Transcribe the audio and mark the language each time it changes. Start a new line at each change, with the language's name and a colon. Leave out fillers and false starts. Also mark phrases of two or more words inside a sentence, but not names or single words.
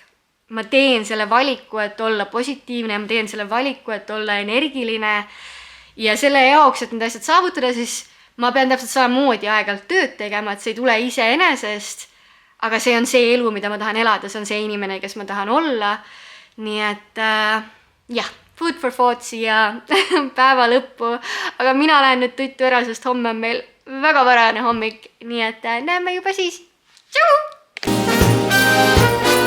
Estonian: Ma teen selle valiku, et olla positiivne, ma teen selle valiku, et olla energiline ja selle jaoks, et need asjad saavutada, siis ma pean täpselt samamoodi aeg-ajalt tööd tegema, et see ei tule iseenesest, aga see on see elu, mida ma tahan elada, see on see inimene, kes ma tahan olla. Nii et jah,
English: food for thoughts
Estonian: ja päeva lõppu, aga mina lähen nüüd tuttu ära, sest homme on meil väga varane hommik, nii et näeme juba siis. Tšau!